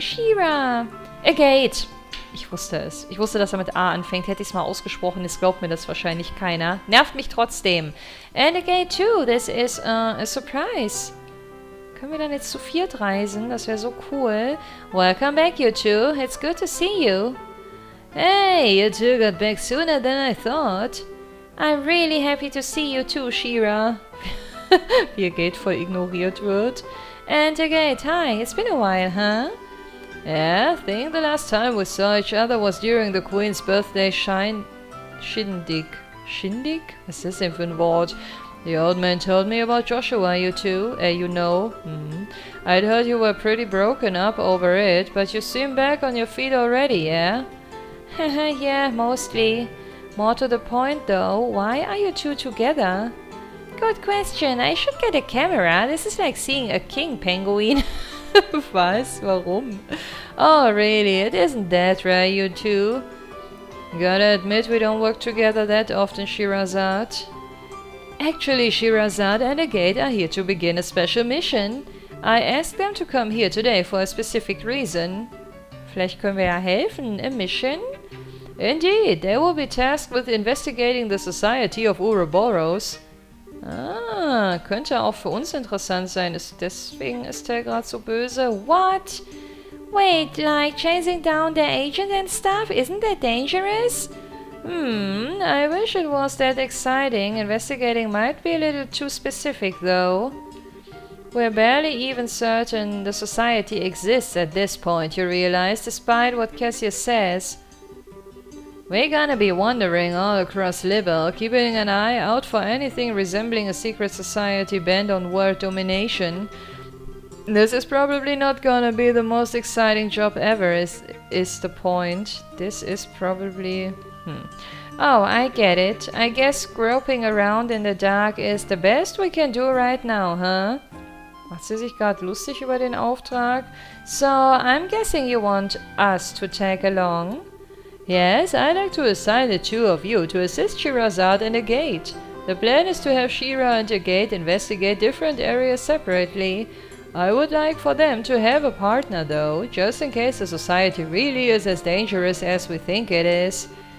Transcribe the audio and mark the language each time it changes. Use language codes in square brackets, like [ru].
[en] Shira. Agate. [de] Ich wusste es. Ich wusste, dass er mit A anfängt. Hätte ich es mal ausgesprochen, jetzt glaubt mir das wahrscheinlich keiner. Nervt mich trotzdem. [en] And Agate too. This is a surprise. [de] Können wir dann jetzt zu 4 reisen? Das wäre so cool. [en] Welcome back, you two. It's good to see you. Hey, you two got back sooner than I thought. I'm really happy to see you too, Shira. [de] Wie Agate voll ignoriert wird. [en] And Agate, hi. It's been a while, huh? Yeah, I think the last time we saw each other was during the Queen's birthday Shindig. Shindig? [de] Was ist das denn für ein Wort? [en] The old man told me about Joshua, you know. I'd heard you were pretty broken up over it, but you seem back on your feet already, yeah? Yeah, mostly. More to the point though, why are you two together? Good question, I should get a camera. This is like seeing a king penguin. [de] Was? Warum? [en] Oh, really? It isn't that rare, you two. Gotta admit we don't work together that often, Shirazad. Actually, Shirazad and Agate are here to begin a special mission. I asked them to come here today for a specific reason. [de] Vielleicht können wir ja helfen. [en] A mission? Indeed, they will be tasked with investigating the Society of Ouroboros. [de] Ah, könnte auch für uns interessant sein. Deswegen ist der gerade so böse. [en] What? Wait, like chasing down the agent and stuff? Isn't that dangerous? I wish it was that exciting. Investigating might be a little too specific, though. We're barely even certain the society exists at this point, you realize, despite what Cassius says. We're gonna be wandering all across Libel, keeping an eye out for anything resembling a secret society bent on world domination. This is probably not gonna be the most exciting job ever, is the point. This is probably... Oh, I get it. I guess groping around in the dark is the best we can do right now, huh? [de] Macht sie sich gerade lustig über den Auftrag? [en] So, I'm guessing you want us to tag along? Yes, I'd like to assign the two of you to assist Shirazad and Agate. The plan is to have Shira and Agate investigate different areas separately. I would like for them to have a partner though, just in case the society really is as dangerous as we think it is.